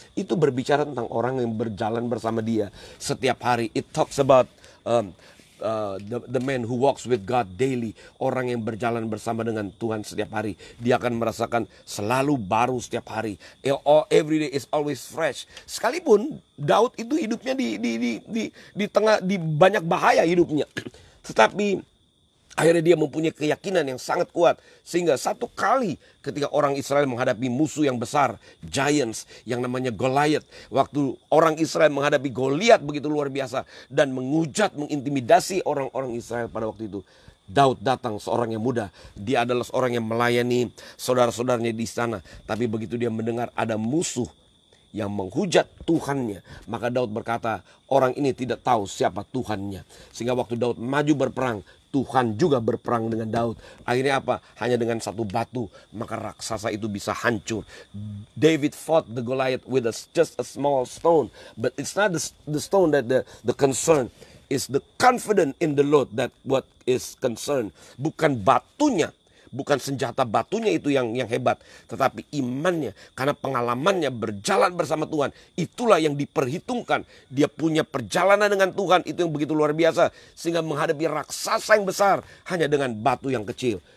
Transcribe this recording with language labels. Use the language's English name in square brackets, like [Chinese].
[Indonesian] Itu berbicara tentang orang yang berjalan bersama dia setiap hari. [English] It talks about the man who walks with God daily. [Indonesian] Orang yang berjalan bersama dengan Tuhan setiap hari. Dia akan merasakan selalu baru setiap hari. [English] Every day is always fresh. [Indonesian] Sekalipun Daud itu hidupnya di banyak bahaya hidupnya. Tetapi akhirnya dia mempunyai keyakinan yang sangat kuat. Sehingga satu kali ketika orang Israel menghadapi musuh yang besar, giants yang namanya Goliath. Waktu orang Israel menghadapi Goliath begitu luar biasa. Dan mengintimidasi orang-orang Israel pada waktu itu. Daud datang, seorang yang muda. Dia adalah seorang yang melayani saudara-saudaranya di sana. Tapi begitu dia mendengar ada musuh yang menghujat Tuhannya, maka Daud berkata, orang ini tidak tahu siapa Tuhannya. Sehingga waktu Daud maju berperang, Tuhan juga berperang dengan Daud. Akhirnya apa? Hanya dengan satu batu, maka raksasa itu bisa hancur. [English] David fought the Goliath with just a small stone. But it's not the stone that the concern. It's the confidence in the Lord that what is concerned. [Indonesian] Bukan batunya. Bukan senjata batunya itu yang hebat, tetapi imannya, karena pengalamannya berjalan bersama Tuhan. Itulah yang diperhitungkan. Dia punya perjalanan dengan Tuhan, itu yang begitu luar biasa. Sehingga menghadapi raksasa yang besar hanya dengan batu yang kecil.